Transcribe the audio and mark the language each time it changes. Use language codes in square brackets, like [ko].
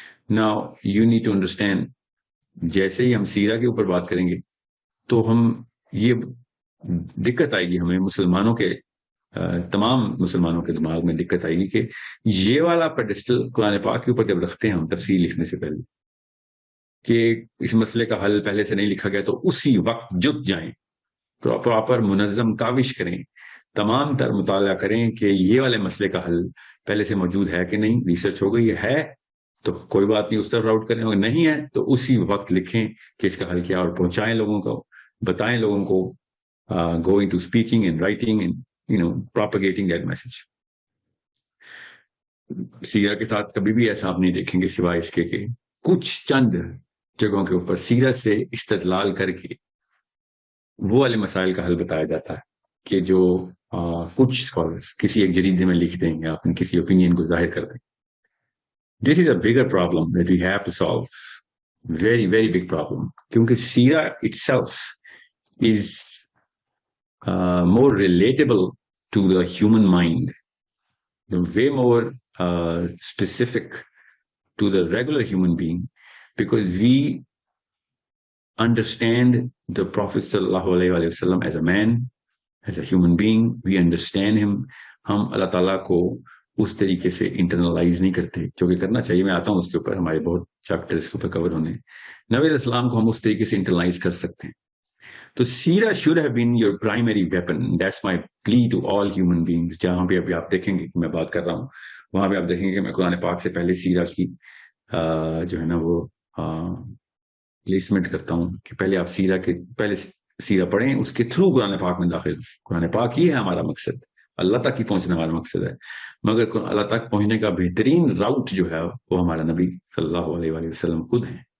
[en] Now you need to understand، [ur] جیسے ہی ہم سیرہ کے اوپر بات کریں گے تو ہم یہ دقت آئے گی، ہمیں مسلمانوں کے تمام مسلمانوں کے دماغ میں دقت آئے گی کہ یہ والا پیڈسٹل قرآن پاک کے اوپر جب رکھتے ہیں ہم تفسیر لکھنے سے پہلے کہ اس مسئلے کا حل پہلے سے نہیں لکھا گیا، تو اسی وقت جت جائیں، پراپر منظم کاوش کریں، تمام تر مطالعہ کریں کہ یہ والے مسئلے کا حل پہلے سے موجود ہے کہ نہیں. ریسرچ ہو گئی ہے تو کوئی بات نہیں، اس طرف راؤٹ کریں، اگر نہیں ہے تو اسی وقت لکھیں کہ اس کا حل کیا، اور پہنچائیں لوگوں کو، بتائیں لوگوں کو [en] go into speaking and writing and propagating that message. [ur] سیرہ کے ساتھ کبھی بھی ایسا آپ نہیں دیکھیں گے سوائے اس کے کہ کچھ چند جگہوں کے اوپر سیرت سے استدلال کر کے وہ والے مسائل کا حل بتایا جاتا ہے کہ جو کچھ اسکالرس کسی ایک جریدے میں لکھ دیں یا اپنے کسی اوپینین کو ظاہر کر دیں. [en] this is a bigger problem that we have to solve, very very big problem, [ur] کیونکہ [en] سیرہ itself is more relatable to the human mind, way more specific to the regular human being, because we understand the Prophet sallallahu alaihi wasallam as a man, as a human being. We understand him. [ur] ہم اللہ تعالیٰ کو اس طریقے سے internalise نہیں کرتے جو کہ کرنا چاہیے. میں آتا ہوں اس کے اوپر, ہمارے بہت چیپٹر اس کے اوپر کور ہونے. نبی علیہ السلام کو ہم اس طریقے سے انٹرنلائز کر سکتے ہیں. تو [en] سیرہ should have been your primary weapon. That's my plea to all human beings. [ur] جہاں بھی ابھی آپ دیکھیں گے کہ میں بات کر رہا ہوں, وہاں پہ آپ دیکھیں گے کہ میں قرآن پاک سے پہلے سیرہ کی جو ہے نا وہ پلیسمنٹ کرتا ہوں کہ پہلے آپ پہلے سیرہ پڑھیں, اس کے تھرو قرآن پاک میں داخل. قرآن پاک ہی ہے ہمارا مقصد, اللہ تک ہی پہنچنا ہمارا مقصد ہے, مگر اللہ تک پہنچنے کا بہترین راؤٹ جو ہے وہ ہمارا نبی صلی اللہ علیہ وآلہ وسلم خود ہیں.